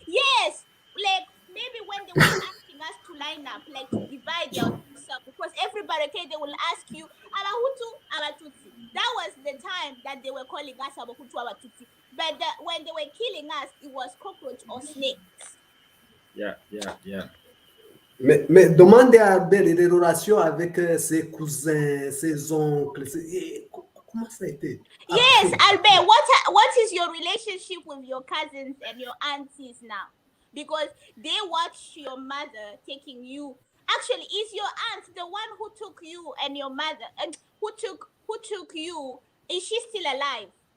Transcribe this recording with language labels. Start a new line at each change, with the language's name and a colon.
English: Yes, like maybe when they were asking us to line up, like to divide yourself, because every barricade they will ask you about Hutu, about Tutsi. That was the time that they were calling us about Hutu, about Tutsi. But when they were killing us, it was cockroach or snakes. Yeah.
French: Mais demandez à Albert les relations avec ses cousins, ses oncles. Comment ça a été
English: Yes,
French: après?
English: Albert, what is your relationship with your cousins and your aunties now? Because they watch your mother taking you. Actually, is your aunt the one who took you and your mother, and who took you? Is she still alive?